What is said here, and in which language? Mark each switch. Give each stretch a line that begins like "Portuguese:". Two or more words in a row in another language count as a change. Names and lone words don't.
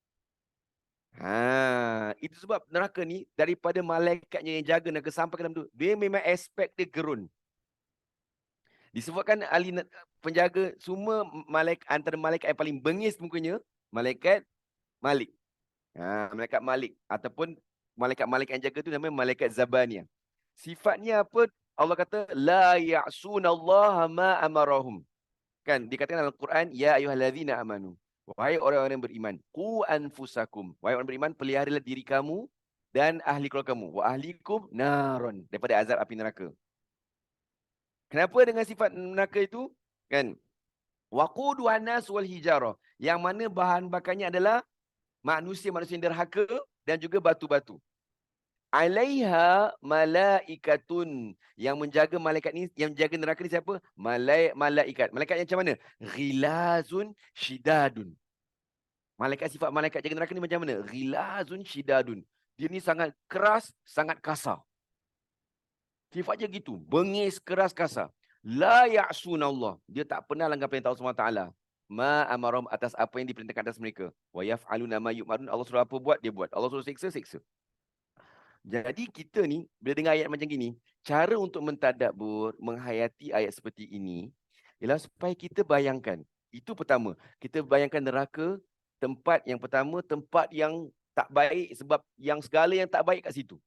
Malay: Itu sebab neraka ni daripada malaikatnya yang jaga neraka sampai ke dalam tu, dia memang aspek dia gerun. Disebabkan ahli penjaga semua malaikat, antara malaikat yang paling bengis mukanya, malaikat Malik. Malaikat Malik ataupun malaikat-malaikat yang jaga tu namanya malaikat Zabaniyah. Sifatnya apa? Allah kata
Arabic: لا يعصون الله ما أمرهم.
Malay: Kan dikatakan dalam Quran,
Arabic: يا أيها الذين آمنوا.
Malay: Wahai orang-orang yang beriman,
Arabic: قوا أنفسكم.
Malay: Wahai orang beriman, peliharalah diri kamu dan ahli keluarga kamu.
Arabic: وأهليكم نارا,
Malay: daripada azab api neraka. Kenapa dengan sifat neraka itu? Kan?
Arabic: وقودها الناس والحجارة.
Malay: Yang mana bahan bakarnya adalah manusia-manusia yang derhaka dan juga batu-batu.
Arabic: عليها ملائكة.
Malay: Yang menjaga malaikat ni, yang menjaga neraka ni siapa? Malaikat. Malaikat yang macam mana?
Arabic: غلاظ شداد.
Malay: Malaikat, sifat malaikat jaga neraka ni macam mana?
Arabic: غلاظ شداد.
Malay: Dia ni sangat keras, sangat kasar. Sifatnya gitu, bengis, keras, kasar.
Arabic: لا يعصون الله.
Malay: Dia tak pernah langgar perintah Allah SWT.
Arabic: ما أمرهم,
Malay: atas apa yang diperintahkan atas mereka.
Arabic: ويفعلون ما يؤمرون.
Malay: Allah suruh apa buat, dia buat. Allah suruh siksa, siksa. Jadi kita ni, bila dengar ayat macam gini, cara untuk mentadabbur, menghayati ayat seperti ini, ialah supaya kita bayangkan. Itu pertama. Kita bayangkan neraka, tempat yang pertama, tempat yang tak baik, sebab yang segala yang tak baik kat situ.